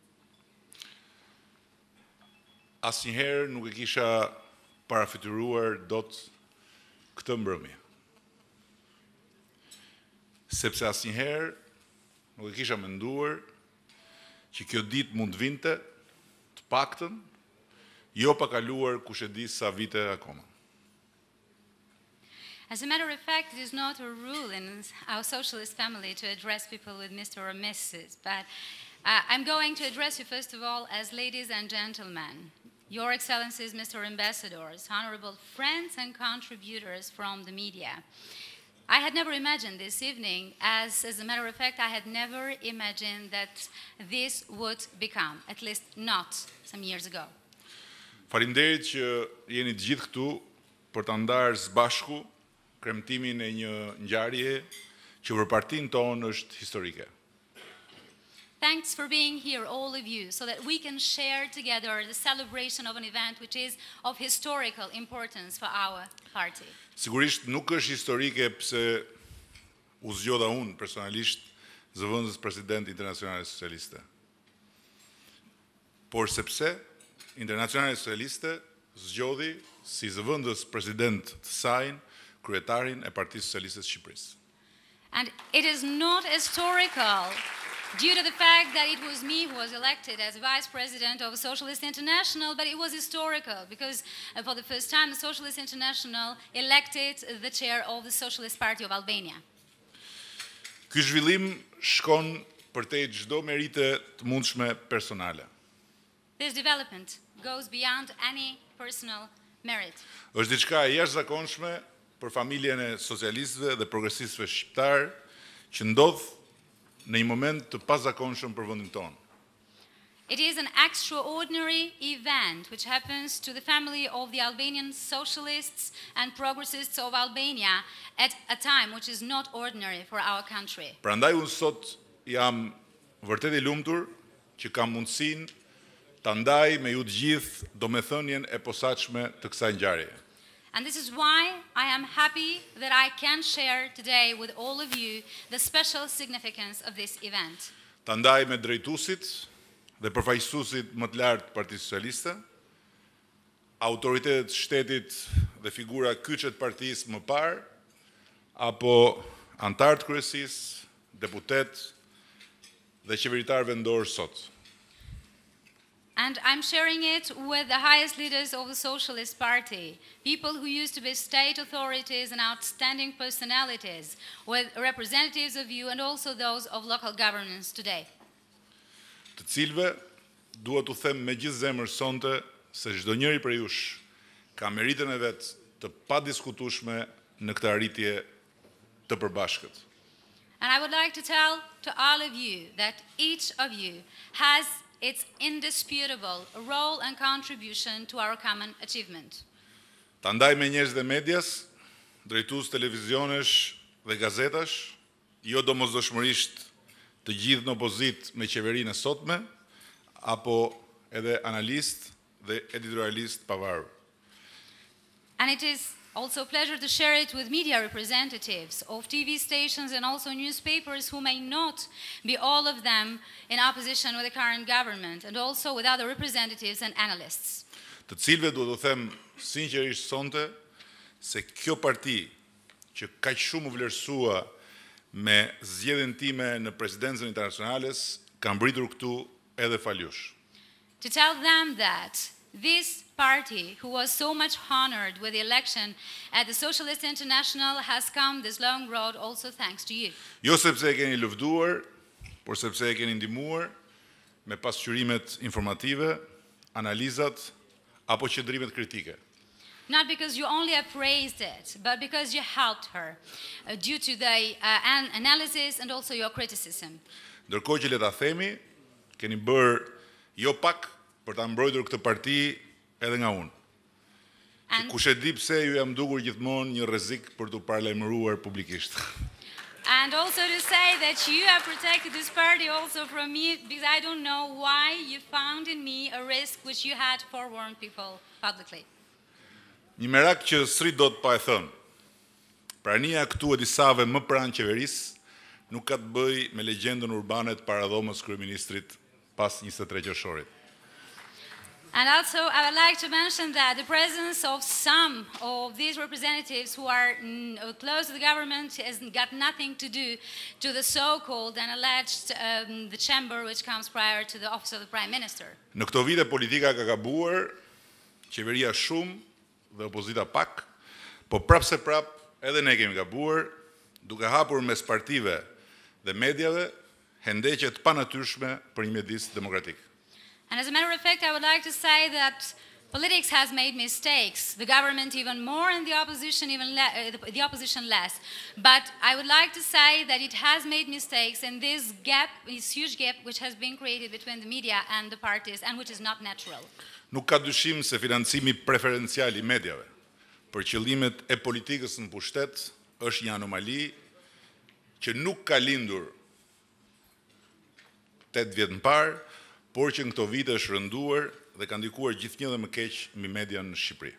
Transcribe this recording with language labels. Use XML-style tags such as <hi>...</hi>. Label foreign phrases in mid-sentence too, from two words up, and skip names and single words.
<sq>Asnjëherë nuk e kisha parafituruar dot këtë mbrëmje. Sepse asnjëherë nuk e kisha menduar që kjo ditë mund vinte, të paktën, jo pa kaluar kush e di sa vite akoma.</sq> <en>As a matter of fact, it is not a rule in our socialist family to address people with Mr. or Mrs., but I'm going to address you first of all as ladies and gentlemen, Your Excellencies, Mr. Ambassadors, honorable friends and contributors from the media. I had never imagined this evening, as a matter of fact, I had never imagined that this would become, at least not some years ago.</en> <sq>Faleminderit që jeni të gjithë këtu për ta ndarë së bashku kremtimin e një ngjarje që për partinë tonë është historike.</sq> <en>Thanks for being here, all of you, so that we can share together the celebration of an event which is of historical importance for our party.</en> <sq>Sigurisht nuk është historike pse u zgjodha unë personalisht zëvendëspresident Internacionales Socialiste. Por sepse Internacionales Socialiste zgjodhi si zëvendëspresident të saj kryetarin e Partisë Socialiste të Shqipërisë.</sq> <en>And it is not historical due to the fact that it was me who was elected as vice president of Socialist International, but it was historical because for the first time the Socialist International elected the chair of the Socialist Party of Albania.</en> <sq>Ky zhvillim shkon përtej çdo merite të mundshme personale.</sq> <en>This development goes beyond any personal merit.</en> <sq>Është diçka e jashtëzakonshme për familjen e socialistëve dhe progresistëve shqiptar që ndodh në një moment të pazakonshëm për vendin tonë.</sq> <en>It is an extraordinary event which happens to the family of the Albanian socialists and progressists of Albania at a time which is not ordinary for our country.</en> <sq>Prandaj unë sot jam vërtet i lumtur që kam mundësinë ta ndaj me ju të gjithë domethënien e posaçme të kësaj ngjarjeje.</sq> <en>And this is why I am happy that I can share today with all of you the special significance of this event.</en> <sq>Ta ndaj me drejtuesit dhe përfaqësuesit më të lartë të Partisë Socialiste, autoritetet të shtetit dhe figura kyçe të partisë më parë, apo antarë të kryesisë, deputetë dhe qeveritar vendor sot.</sq> <en>And I'm sharing it with the highest leaders of the Socialist Party, people who used to be state authorities and outstanding personalities, with representatives of you and also those of local governments today.</en> <sq>Të cilëve dua t'u them me gjithë zemër sonte se çdo njëri prej jush ka meritën e vet të padiskutueshme në këtë arritje të përbashkët.</sq> <en>And I would like to tell to all of you that each of you has its indisputable role and contribution to our common achievement.</en> <sq>Ta ndaj me njerëz dhe medias, drejtues televizionesh dhe gazetash, jo domosdoshmërisht të gjithë në opozitë me qeverinë e sotme, apo edhe analist dhe editorialist pavarur.</sq> <en>And it is also a pleasure to share it with media representatives of TV stations and also newspapers who may not be all of them in opposition with the current government and also with other representatives and analysts.</en> <sq>Të cilëve duhet të them sinqerisht sonte se kjo parti që kaq shumë u vlerësua me zgjedhjen time në presidencën internacionales ka mbritur këtu edhe faljush.</sq> <en>To tell them that this party, who was so much honored with the election at the Socialist International, has come this long road also thanks to you.</en> <sq>Jo sepse e keni lëvduar, por sepse e keni ndihmuar me pasqyrimet informative, analizat apo qëndrimet kritike.</sq> <en>Not because you only appraised it, but because you helped her due to the analysis and also your criticism.</en> <sq>Ndërkohë që le ta themi, keni bërë jo pak për ta mbrojtur këtë parti edhe nga unë. Kush e di pse ju jam dukur gjithmonë një rrezik për t'u paralajmëruar publikisht.</sq> <en>And also to say that you have protected this party also from me, because I don't know why you found in me a risk which you had forewarned people publicly.</en> <sq>Një merak që s'rrit dot pa e thënë. Prania këtu e disave më pranë qeverisë nuk ka të bëjë me legjendën urbane të paradhomës kryeministrit pas 23 qershorit.</sq> <en>And also, I would like to mention that the presence of some of these representatives who are close to the government has got nothing to do to the so-called and alleged the chamber which comes prior to the office of the Prime Minister.</en> <sq>Në këto vite politika ka gabuar, qeveria shumë dhe opozita pak, po prapse prap edhe ne kemi gabuar, duke hapur mes partive dhe mediave hendeqe të panatyrshme për një mjedis demokratik.</sq> <en>And as a matter of fact, I would like to say that politics has made mistakes, the government even more and the opposition the opposition less. But I would like to say that it has made mistakes in this gap, this huge gap which has been created between the media and the parties and which is not natural.</en> <sq>Nuk ka dyshim se financimi preferencial I mediave për qëllimet e politikës në pushtet është një anomali që nuk ka lindur 8 vjet më parë, por që në këto vite është rënduar dhe ka ndikuar gjithnjë dhe më keq mbi median në Shqipëri.</sq>